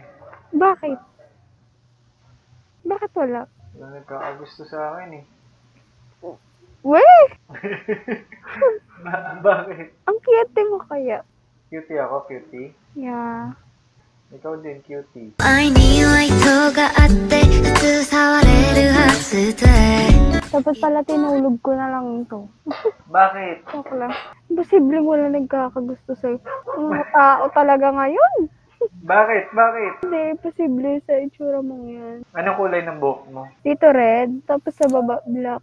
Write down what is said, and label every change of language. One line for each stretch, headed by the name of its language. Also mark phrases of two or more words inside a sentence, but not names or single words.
Filipino: Bakit? Bakit wala? Wala nagkakagusto sa akin eh. Weh! Bakit? Ang cute mo kaya. Cutie ako, cutie. Yeah. Ikaw din, cutie.
Japanese: 愛には意図があって普通触れるはずで
Filipino: Dapat pala tinulog ko na lang ito. Bakit? Joke lang. Imposible wala nagkakagusto sa'yo. Ang mga tao talaga ngayon. Bakit? Hindi, imposible sa itsura mong yan. Anong kulay ng buhok mo? Dito red, tapos sa baba black.